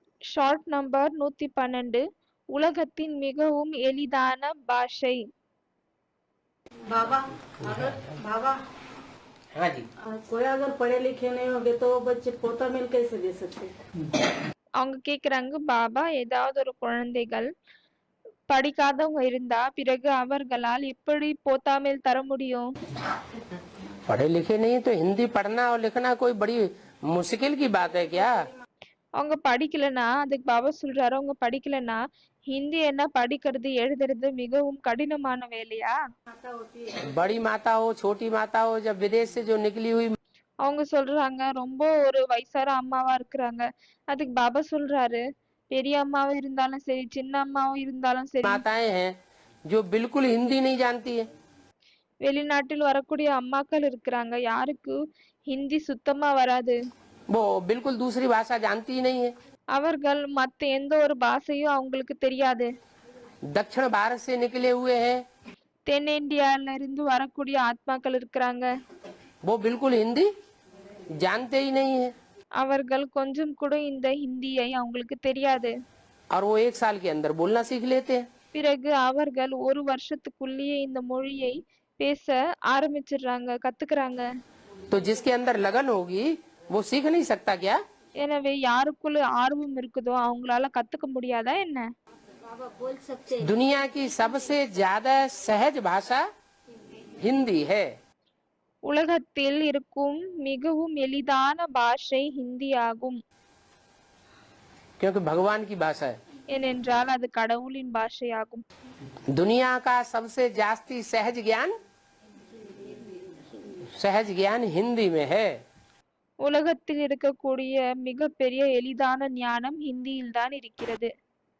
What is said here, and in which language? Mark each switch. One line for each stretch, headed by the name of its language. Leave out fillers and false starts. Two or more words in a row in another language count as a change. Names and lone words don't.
English: short number
Tamil: 112 உலகத்தின் மிகவும் எளிதான பாஷை.
Hindi: बाबा अगर बाबा हाँ जी। कोई अगर पढ़े लिखे नहीं होंगे तो बच्चे पोता मिल कैसे दे सकते?
Tamil: அவங்க கேக்குறாங்க, பாபா ஏதாவது ஒரு குழந்தைகள் படிக்காதவங்க இருந்தா பிறகு அவர்களால் எப்படி போத்தாமல் தர முடியும்?
Hindi: पढ़े लिखे नहीं तो हिंदी पढ़ना और लिखना कोई बड़ी मुश्किल की बात है क्या?
Tamil: அவங்க படிக்கலனா, அதுக்கு பாபா சொல்றாரு, அவங்க படிக்கலனா ஹிந்தி என்ன படிக்கிறது எழுதுறது மிகவும் கடினமான வேலையா?
Hindi: बड़ी माता हो छोटी माता हो, जब विदेश से जो निकली हुई
Tamil: அவங்க சொல்றாங்க, ரொம்ப ஒரு வயசான அம்மாவா இருக்கிறாங்க. அதுக்கு பாபா சொல்றாரு, பெரிய அம்மாவும் இருந்தாலும் சரி, சின்ன அம்மாவும் இருந்தாலும் சரி,
Hindi: माताएं हैं जो बिल्कुल हिंदी नहीं जानती है,
Tamil: வெளிநாட்டில் வரக்கூடிய அம்மாக்கள் இருக்கிறாங்க, யாருக்கு ஹிந்தி சுத்தமா வராது.
Hindi: वो बिल्कुल दूसरी भाषा जानती ही नहीं है।
Tamil: அவர்கள் மத்த எந்த ஒரு பாஷையும் அவங்களுக்கு தெரியாது.
Hindi: दक्षिण भारत से निकले हुए हैं,
Tamil: தென்னிந்தியால இருந்து வரக்கூடிய ஆத்மாக்கள் இருக்கிறாங்க,
Hindi: वो बिल्कुल हिंदी जानते ही नहीं है,
Tamil: அவர்கள் கொஞ்சம் கூட இந்த ஹிந்தியை அவங்களுக்கு தெரியாது.
Hindi: और वो 1 साल के अंदर बोलना सीख लेते हैं।
Tamil: பிறகு அவர்கள் ஒரு வருஷத்துக்குள்ளேயே இந்த மொழியை பேச ஆரம்பிச்சிடுறாங்க, கத்துக்கிறாங்க.
Hindi: तो जिसके अंदर लगन होगी वो सीख नहीं सकता क्या?
Tamil: எனவே யாருக்குள்ள ஆர்வம் இருக்குதோ அவங்களால கத்துக்க முடியாதா என்ன?
Hindi: बाबा बोल सकते हैं। दुनिया की सबसे ज्यादा सहज भाषा हिंदी है,
Tamil: உலகத்தில் இருக்கும் மிகவும் எளிதான பாஷை ஹிந்தி ஆகும்.
Hindi: क्योंकि भगवान की भाषा है।
Tamil: ஏனென்றால் அது கடவுளின் பாஷையாகும்.
Hindi: दुनिया का सबसे जास्ती सहज ज्ञान हिंदी में है।
Tamil: உலகத்தில் இருக்கக்கூடிய மிகப்பெரிய எளிதான ஞானம் ஹிந்தியில் தான் இருக்கிறது.